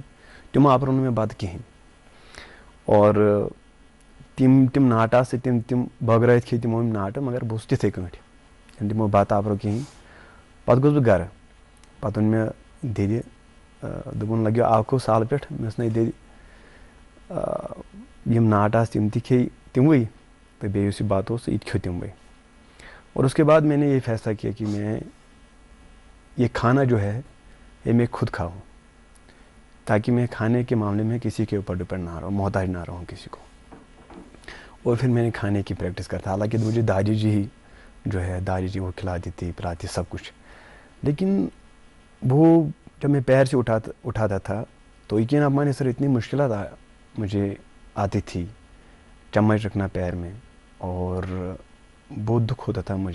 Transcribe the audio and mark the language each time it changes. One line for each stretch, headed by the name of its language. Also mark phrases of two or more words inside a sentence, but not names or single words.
Kashmiri: تِمو آپرو نہٕ مےٚ بتہٕ کِہینۍ, اور تِم ناٹہٕ آسہٕ تِم بٲگرٲیِتھ کھے تِمو یِم ناٹہٕ, مگر بہٕ اوسُس تِتھٕے کٲٹھۍ, ییٚلہِ تِمو بتہٕ آپرو کِہینۍ. پتہٕ گوٚس بہٕ گرٕ, پتہٕ ووٚن مےٚ دِدِ, دوٚپُن لگیو آکھو سالہٕ پٮ۪ٹھ, مےٚ ٲس نَے دِدِ یِم ناٹہٕ آسہٕ تِم تہِ کھے تِموٕے, تہٕ بیٚیہِ یُس یہِ بتہٕ اوس یہِ تہِ کھیوٚ تِموٕے.
Urdu: اور اس کے بعد میں نے یہ فیصلہ کیا کہ میں یہ کھانا جو ہے یہ میں خود کھاؤں, تاکہ میں کھانے کے معاملے میں کسی کے اوپر ڈپینڈ نہ رہوں, محتاج نہ رہوں کسی کو. اور پھر میں نے کھانے کی پریکٹس کرتا, حالانکہ مجھے دادی جی ہی جو ہے دادی جی وہ کھلاتی تھی پلاتی سب کچھ, لیکن وہ جب میں پیر سے اٹھاتا تھا تو یقین آپ مانے سر اتنی مشکلات مجھے آتی تھی, چمچ رکھنا پیر میں, اور بہت دکھ ہوتا تھا مجھے.